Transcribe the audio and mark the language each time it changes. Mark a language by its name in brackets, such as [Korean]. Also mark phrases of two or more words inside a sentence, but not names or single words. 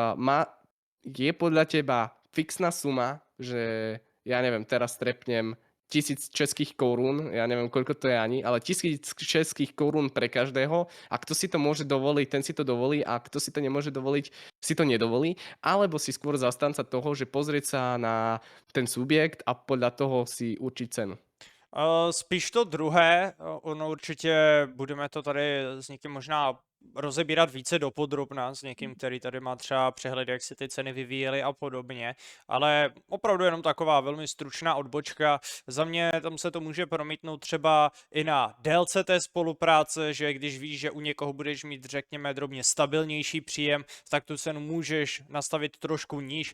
[Slovak] je podľa teba fixná suma, že ja neviem, teraz trepnem 1000 českých korún, ja neviem, koľko to je ani, ale 1000 českých korún pre každého a kto si to môže dovoliť, ten si to dovolí a kto si to nemôže dovoliť, si to nedovolí, alebo si skôr zastanca toho, že pozrieť sa na ten subjekt a podľa toho si určiť cenu. [Czech] Spíš to druhé, ono určitě budeme to tady s někým možná rozebírat více dopodrobna s někým, který tady má třeba přehled, jak se ty ceny vyvíjely a podobně, ale opravdu jenom taková velmi stručná odbočka. Za mě tam se to může promítnout třeba i na délce té spolupráce, že když víš, že u někoho budeš mít, řekněme, drobně stabilnější příjem, tak tu cenu můžeš nastavit trošku níž.